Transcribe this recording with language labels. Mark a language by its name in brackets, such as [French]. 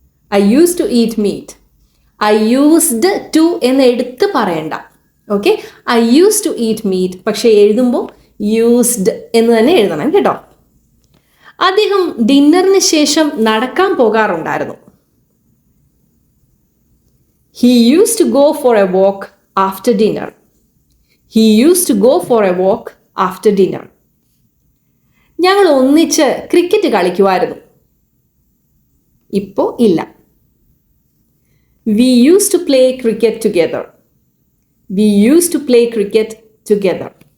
[English] I used to eat meat. I used to [Malayalam] എന്ന് എടുത്ത് പറയണ്ട. Okay. [English] I used to eat meat [Malayalam] പക്ഷേ എഴുതുമ്പോൾ യൂസ്ഡ് എന്ന് തന്നെ എഴുതണം കേട്ടോ. അദ്ദേഹം ഡിന്നറിന് ശേഷം നടക്കാൻ പോകാറുണ്ടായിരുന്നു. [English] He used to go for a walk after dinner. He used to go for a walk after dinner. [Malayalam] ഞങ്ങൾ ഒന്നിച്ച് ക്രിക്കറ്റ് കളിക്കുമായിരുന്നു. ഇപ്പോൾ ഇല്ല. [English] We used to play cricket together. We used to play cricket together.